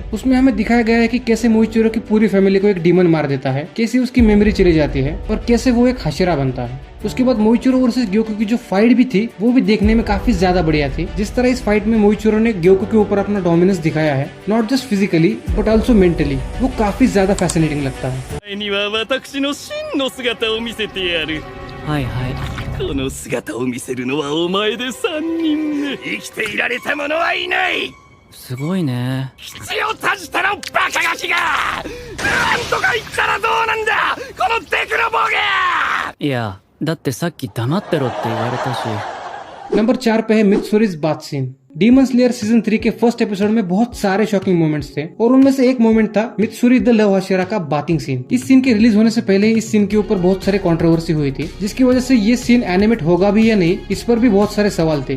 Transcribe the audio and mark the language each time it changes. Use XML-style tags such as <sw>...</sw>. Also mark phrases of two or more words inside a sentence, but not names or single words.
<hi>उसमें हमें दिखाया गया है कि कैसे मोइचिरो की पूरी फैमिली को एक डीमन मार देता है, कैसे उसकी मेमोरी चली जाती है और कैसे वो एक हाशिरा बनता है। उसके बाद मोइचिरो वर्सेस ग्योको की जो फाइट भी थी वो भी देखने में काफी ज्यादा बढ़िया थी। जिस तरह इस फाइट में मोइचिरो ने ग्योको के ऊपर अपना डोमिनेंस दिखाया है,</hi> <en>not just physically but also mentally,</en> <hi>वो काफी ज्यादा फैसिनेटिंग लगता है।</hi> <ja>はいはいこの姿を見せるのはお前で3人目生きていられた者はいないすごいね口を閉じたのバカガキがなんとか言ったらどうなんだこのデクロボケいやだってさっき黙ってろって言われたし。</ja> <hi>नंबर 4 पे है मित्सुरीज</hi> <en>bath scene.</en> <hi>डीमन स्लेयर सीजन 3 के</hi> <en>first episode</en> <hi>में बहुत सारे</hi> <en>shocking moments</en> <hi>थे, और उनमें से एक मोमेंट था मित्सुरी</hi> <en>the love</en> <hi>हाशिरा का</hi> <en>bathing scene.</en> <hi>इस सीन के रिलीज होने से पहले ही इस सीन के ऊपर बहुत सारे कंट्रोवर्सी हुई थी, जिसकी वजह से ये सीन एनिमेट होगा भी या नहीं इस पर भी बहुत सारे सवाल थे।</hi>